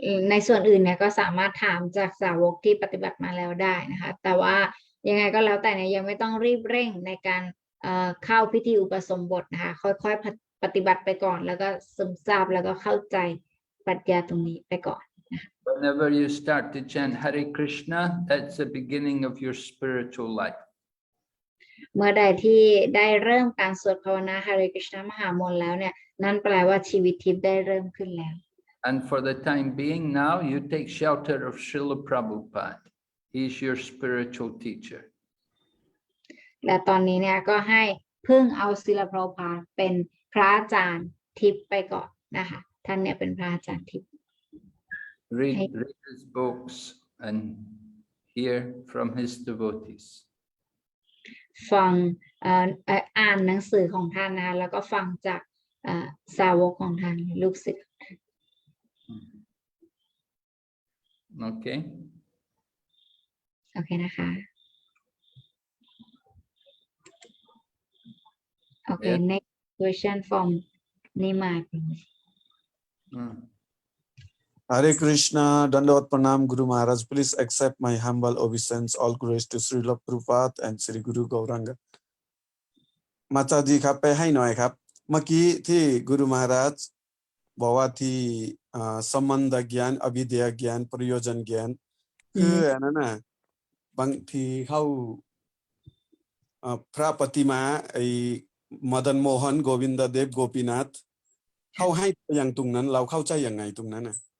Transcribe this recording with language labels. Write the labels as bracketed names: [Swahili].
[Thai] ในส่วนอื่นเนี่ยก็สามารถถามจากสาวกที่ปฏิบัติมาแล้วได้นะคะแต่ว่ายังไงก็แล้วแต่เนี่ยยังไม่ต้องรีบเร่งในการเข้าพิธีอุปสมบทนะคะค่อยๆปฏิบัติไปก่อนแล้วก็ซึมซาบแล้วก็เข้าใจปรัชญาตรงนี้ไปก่อน [English] Whenever you start to chant Hare Krishna, that's the beginning of your spiritual life. [Thai] เมื่อใดที่ได้เริ่มการสวดภาวนา Hare Krishna มหามนต์แล้วเนี่ยนั่นแปลว่าชีวิตทิพย์ได้เริ่มขึ้นแล้ว [English] And for the time being now, you take shelter of Srila Prabhupada. He's your spiritual teacher. [Thai] และตอนนี้เนี่ยก็ให้พึ่งเอาศิลปโภพาเป็นพระอาจารย์ทิพย์ไปก่อนนะคะท่านเนี่ยเป็นพระอาจารย์ทิพย์ [English] Read his books and hear from his devotees. [Thai] ฟังอ่านหนังสือของท่านนะคะแล้วก็ฟังจากสาวกของท่านลูกศิษย์ [English] Okay? [Thai] โอเคนะคะ โอเค [English] Yes. next question from Nima Hare Krishna, Dandavad Pranam, Guru Maharaj. Please accept my humble obeisance. All glories to Srila Prabhupada and Sri Guru Gauranga. [Thai] มาจาดีครับไปให้หน่อยครับเมื่อกี้ที่กุรุมหาราชบอกว่าที่สัมมันตญาณอภิเดยญาณประโยชน์ญาณคืออันนั้นน่ะบางทีเข้าพระปฏิมาไอ้มดนโมหนโกวินดเดฟโกปีนาถเข้าให้อย่างตรงนั้นเราเข้าใจยังไงตรงนั้นน่ะ